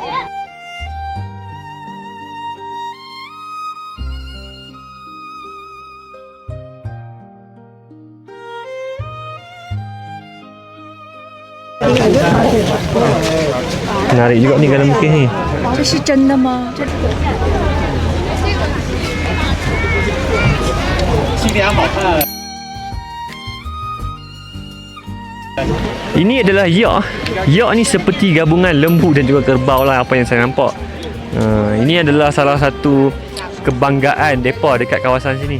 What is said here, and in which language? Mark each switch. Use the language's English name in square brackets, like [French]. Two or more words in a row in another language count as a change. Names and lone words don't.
[Malay] Menarik juga ni kalau mungkin ni. [Chinese] 这是真的吗？这 [Malay] Ini adalah yak. Yak ni seperti gabungan lembu dan juga kerbau lah, apa yang saya nampak. Ini adalah salah satu kebanggaan mereka dekat kawasan sini.